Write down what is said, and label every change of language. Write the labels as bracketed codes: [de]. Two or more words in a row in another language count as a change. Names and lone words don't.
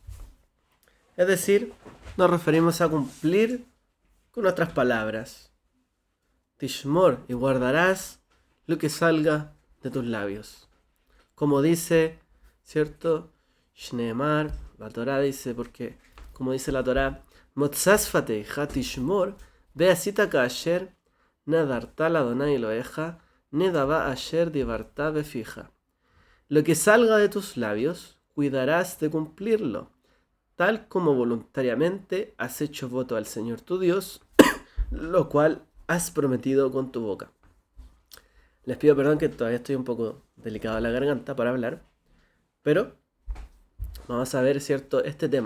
[es] Es decir, nos referimos a cumplir con nuestras palabras. Tishmor, y guardarás lo que salga de tus labios. Como dice, ¿cierto?, Shneemar, la Torah dice, porque como dice la Torah, [he] מוצא שפתיך תשמור ועשית כאשר נדרת לה' אלהיך נדבה אשר דיברת בפיך. [es] Lo que salga de tus labios, cuidarás de cumplirlo, tal como voluntariamente has hecho voto al Señor tu Dios, lo cual has prometido con tu boca. Les pido perdón que todavía estoy un poco delicado de la garganta para hablar, pero vamos a ver, ¿cierto?, este tema.